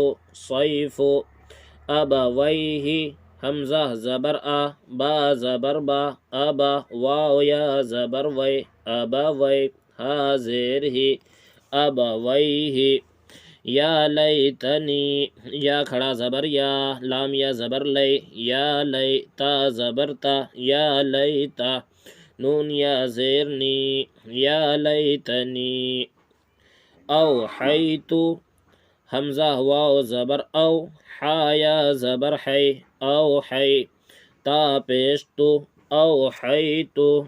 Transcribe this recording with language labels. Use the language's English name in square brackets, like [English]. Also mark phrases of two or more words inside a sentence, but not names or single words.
[Urdu] صیف، ابویہ، حمزہ زبر آ، با زبر با، ابا، واو یا زبر وی، ابوی، ہا زیر ہی، ابویہ، یا لیتنی، یا کھڑا زبر یا، لام یا زبر لی، یا لی، تا زبر تا، یا لیتا، نون یا زیر نی، یا لیتنی، اوحیت، حمزہ واو زبر او، حا یا زبر حی، اوحی، تا پیش تو، اوحیت،